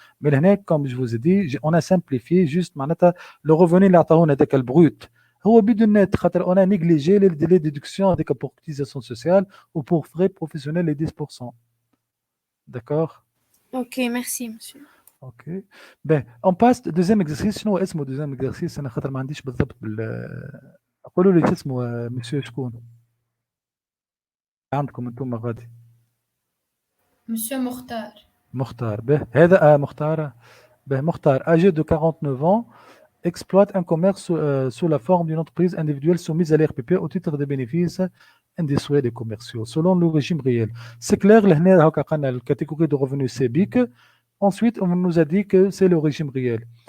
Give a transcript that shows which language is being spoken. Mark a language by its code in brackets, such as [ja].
[fr] Mais là, comme je vous ai dit, on a simplifié juste le revenu là, on a des brut. [ar] هو بدون نت خاطر [fr] on a négligé les déductions avec pour cotisation sociale ou pour frais professionnels les 10%. d'accord. Ok, merci, monsieur. Ok. Ben, on passe au deuxième exercice. [ar] شنو اسمه [fr] deuxième exercice؟ [ar] أنا خاطر ما عنديش بالضبط قولوا لي شو اسمه مسيو شكون؟ عندكم أنتم غادي. [fr] Monsieur Mokhtar. [ar] مختار. به هذا مختار. [fr] به مختار âgé de 49 ans exploite un commerce sous la forme d'une entreprise individuelle soumise à l'RPP au titre des bénéfices industriels et commerciaux selon le régime réel. C'est clair, la catégorie de revenus c'est BIC. Ensuite, on nous a dit que c'est le régime réel.